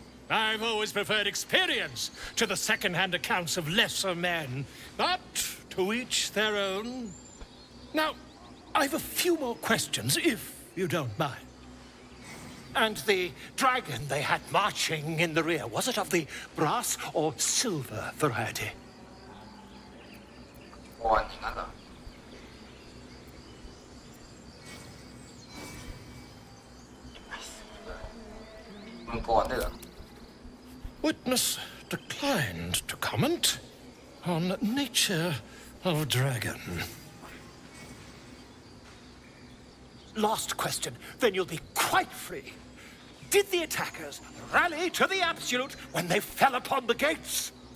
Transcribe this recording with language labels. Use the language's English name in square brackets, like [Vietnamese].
[English] I've always preferred experience to the second-hand accounts of lesser men, but to each their own. Now, I've a few more questions, if you don't mind. And the dragon they had marching in the rear, was it of the brass or silver variety? [Thai] อย่างนั้นเหรอ มังกรด้วยเหรอ [English] Witness declined to comment on nature of dragon. Last question, then you'll be quite free. Did the attackers rally to the absolute when they fell upon the gates?